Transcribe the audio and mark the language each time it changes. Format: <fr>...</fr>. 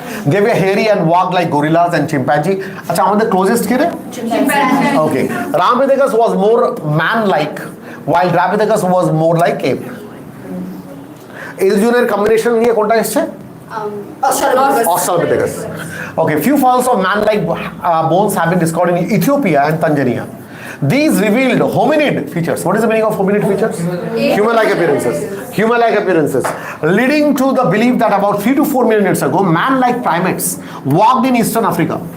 <en>They were hairy and walked like gorillas and chimpanzee.</en> <bn>আচ্ছা, আমাদের closest কে রে?</bn> <en>Okay. Rampithecus was more man-like, while Dryopithecus was more like ape.</en> <bn>এই দুজনের combination নিয়ে কোনটা এসছে?</bn> <en>Australopithecus. Okay, few fossils of man-like bones have been discovered in Ethiopia and Tanzania. These revealed hominid features. What is the meaning of hominid features? Human-like appearances, leading to the belief that about 3 to 4 million years ago, man-like primates walked in Eastern Africa.</en>